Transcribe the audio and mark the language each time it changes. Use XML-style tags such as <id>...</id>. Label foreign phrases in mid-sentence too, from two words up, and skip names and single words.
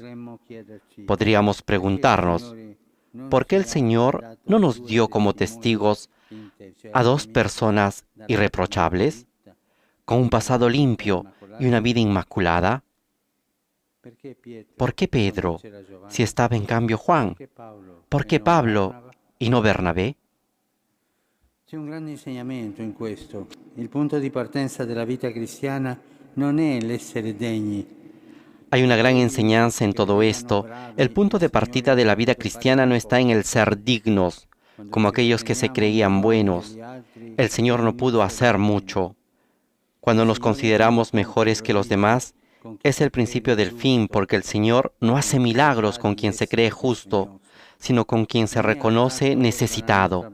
<es>Podríamos preguntarnos, ¿por qué el Señor no nos dio como testigos a dos personas irreprochables, con un pasado limpio y una vida inmaculada? ¿Por qué Pedro, si estaba en cambio Juan? ¿Por qué Pablo y no Bernabé?</es> <it>C'è un grande insegnamento in questo. Il punto di partenza della vita cristiana non è l'essere degni.</it> <es>Hay una gran enseñanza en todo esto. El punto de partida de la vida cristiana no está en el ser dignos, como aquellos que se creían buenos. El Señor no pudo hacer mucho. Cuando nos consideramos mejores que los demás, es el principio del fin, porque el Señor no hace milagros con quien se cree justo, sino con quien se reconoce necesitado.</es>